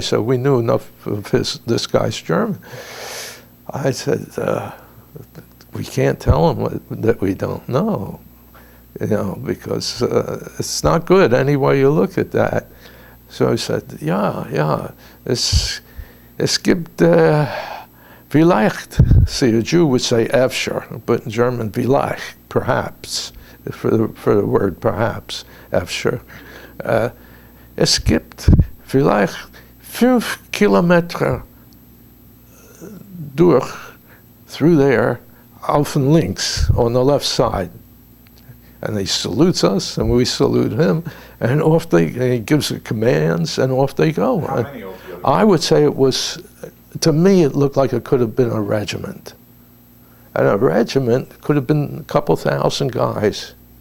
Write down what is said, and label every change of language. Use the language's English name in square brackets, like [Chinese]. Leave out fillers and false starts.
[English] So we knew enough of this guy's German. I said, "We can't tell him that we don't know, because it's not good any way you look at that." So I said, "Yeah. [German] Es gibt vielleicht." [English] See, a Jew would say "Efscher," but in German, "vielleicht," perhaps. For the word perhaps, Efscher. [German] Es gibt vielleicht 5 Kilometer [English] through there, auf and links, on the left side. And he salutes us, and we salute him, and he gives the commands, and off they go. How many altogether? I would say to me, it looked like it could have been a regiment. And a regiment could have been a couple thousand guys.